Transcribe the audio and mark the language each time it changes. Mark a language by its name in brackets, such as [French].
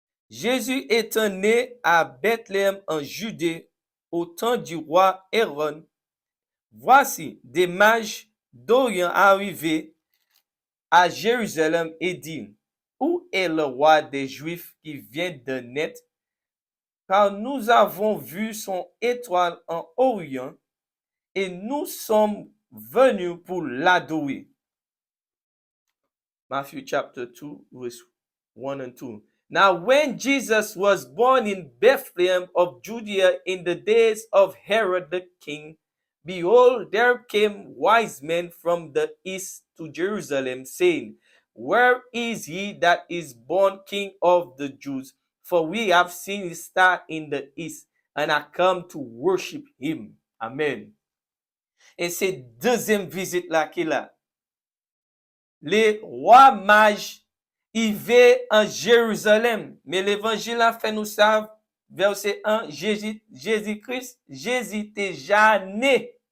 [French] Jésus étant né à Bethléem en Judée au temps du roi Hérode, voici des mages d'Orient arrivés à Jérusalem et dit, où est le roi des Juifs qui vient de naître? Car nous avons vu son étoile en Orient et nous sommes venus pour l'adorer. [English] Matthew chapter 2, verse 1 and 2. Now when Jesus was born in Bethlehem of Judea in the days of Herod the king, behold, there came wise men from the east to Jerusalem, saying, where is he that is born King of the Jews? For we have seen his star in the east, and are come to worship him. Amen. [French] Et c'est deuxième visite là qu'il a. Les rois mages arrivaient en Jérusalem. Mais l'évangile a fait nous savent, verset 1, Jésus-Christ, Jésus était déjà né.